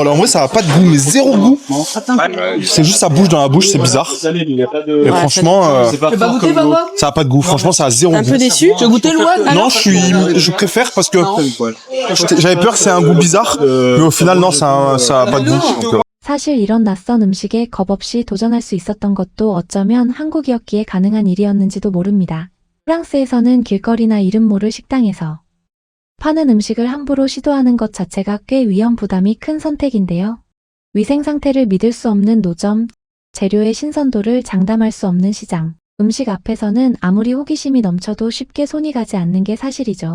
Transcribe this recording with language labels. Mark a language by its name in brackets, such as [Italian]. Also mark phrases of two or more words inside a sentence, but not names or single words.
[French] En vrai, ça a pas de goût, mais zéro goût. C'est juste ça bouge dans la bouche, c'est bizarre. Et franchement, ça a pas de goût. Franchement, ça a zéro Un goût. peu déçu. Tu as goûté le one? Non, je préfère parce que j'avais peur que c'est un goût bizarre, mais au final, non, ça a pas de goût. Donc, [Korean] 사실 이런 낯선 음식에 겁없이 도전할 수 있었던 것도 어쩌면 한국이었기에 가능한 일이었는지도 모릅니다. 프랑스에서는 길거리나 이름 모를 식당에서 파는 음식을 함부로 시도하는 것 자체가 꽤 위험 부담이 큰 선택인데요. 위생 상태를 믿을 수 없는 노점, 재료의 신선도를 장담할 수 없는 시장, 음식 앞에서는 아무리 호기심이 넘쳐도 쉽게 손이 가지 않는 게 사실이죠.